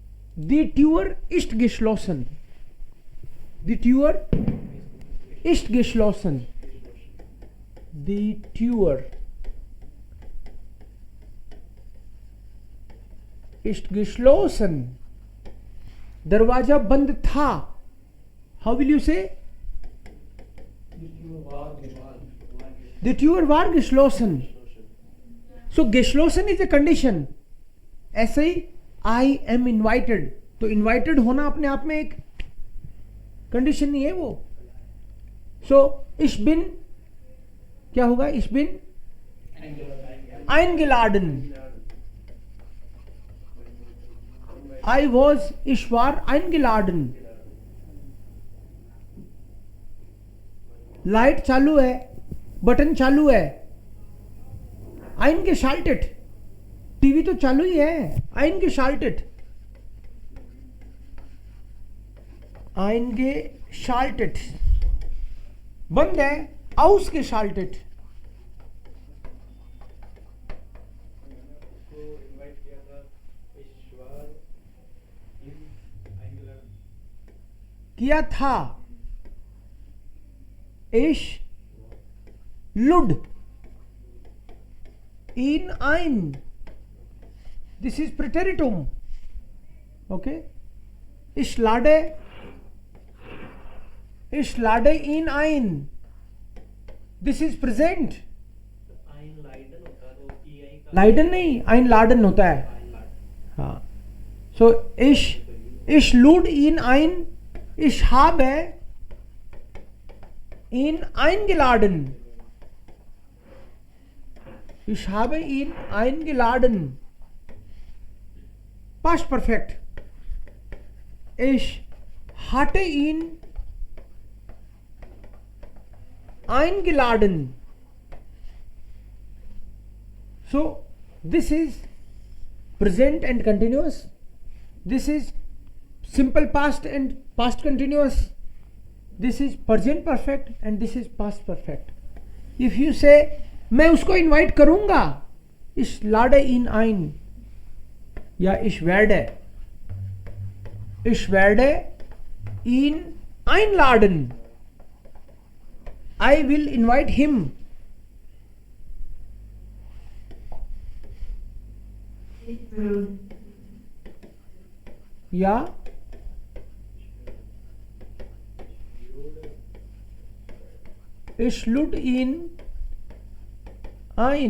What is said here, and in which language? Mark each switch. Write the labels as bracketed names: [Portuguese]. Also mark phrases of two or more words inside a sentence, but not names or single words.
[German] Die Tür ist geschlossen. Die Tür ist geschlossen. Die Tür ist geschlossen. [Hindi] दरवाजा बंद था. [English] How will you say? [German] Die Tür war geschlossen. [English] So geschlossen is a condition. [Hindi] ऐसे ही [English] I am invited. [Hindi] तो invited होना अपने आप में एक कंडीशन नहीं है वो. [German] So ich bin [Hindi] क्या होगा? [German] Ich bin eingeladen. Ich war eingeladen. [Hindi] लाइट चालू है, बटन चालू है. eingeschaltet. टीवी तो चालू ही है. [German] eingeschaltet. eingeschaltet. [Hindi] बंद है. ausgeschaltet. किया था. [German] Ich lud ihn ein. [English] This is Präteritum. Okay. [German] Ich lade ihn ein. [English] This is present. [Hindi] Leiden नहीं, einladen होता है. हाँ. [German] So ich lud ihn ein. Ich habe ihn eingeladen. Ich habe ihn eingeladen. [English] Past perfect. [German] Ich hatte ihn eingeladen. [English] So this is present and continuous. This is simple past and past continuous. This is present perfect and this is past perfect. If you say [Hindi] मैं उसको इनवाइट करूंगा, [German] ich lade ihn ein, या ich werde ihn einladen. [English] I will invite him. [German] या ich lud ihn ein.